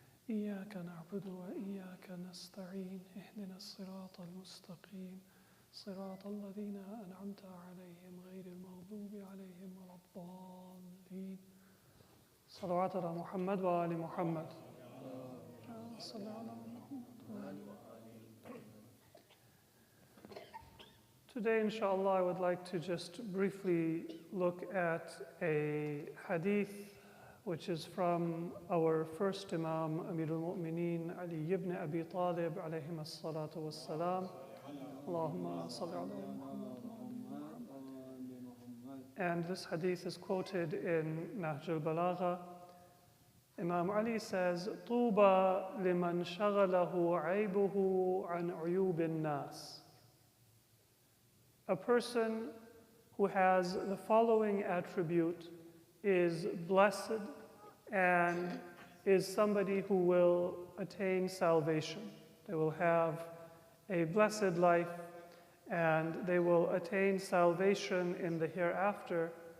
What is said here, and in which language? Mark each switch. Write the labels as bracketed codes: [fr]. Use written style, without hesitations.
[ar] إياك نعبد وإياك نستعين اهدنا الصراط المستقيم صراط الذين أنعمت عليهم غير المغضوب عليهم ولا الضالين صلوات على محمد وآل محمد صلى على محمد. [en] Today, inshallah, I would like to just briefly look at a hadith which is from our first Imam, Amir al-Mu'mineen, Ali ibn Abi Talib, [ar] alayhim as-salatu was-salam. Allahumma salli ala Muhammad. [en] And this hadith is quoted in Nahj al-Balagha. Imam Ali says, [ar] طُوبَى لِمَنْ شَغَلَهُ عَيْبُهُ عَنْ عُيُوبِ النَّاسِ. [en] A person who has the following attribute is blessed and is somebody who will attain salvation. They will have a blessed life and they will attain salvation in the hereafter.